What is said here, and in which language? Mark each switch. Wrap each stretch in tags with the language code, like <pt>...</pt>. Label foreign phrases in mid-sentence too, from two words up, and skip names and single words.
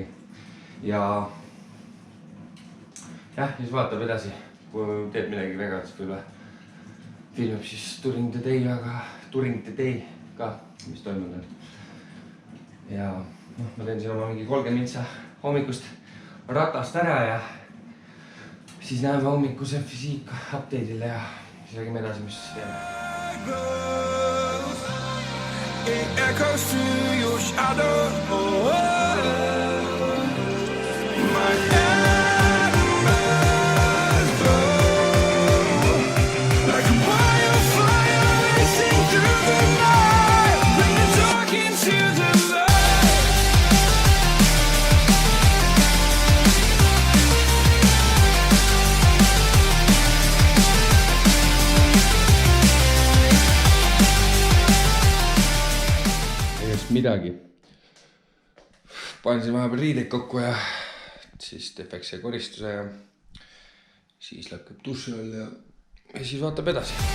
<et>Ja jah, siis vaatab edasi, kui teeb midagi väga, siis võib-olla filmib siis</et> <en>Turing the Day</en> <et>ka, mis toimunud on. Ja ma teen siin oma mingi 30 mintsa hommikust ratast ära ja siis näeme hommikuse füüsiik update'ile ja siis räägime edasi, mis teeme.</et> <en>It echoes through your shadow. My embers glow like a wildfire racing through the night when you're talking to the light.</en> <et>Ei just midagi. Panen siin vahepeal riideid kokku ja siis teeb väikse koristuse ja siis lõkkab duši all ja siis vaatab edasi.</et>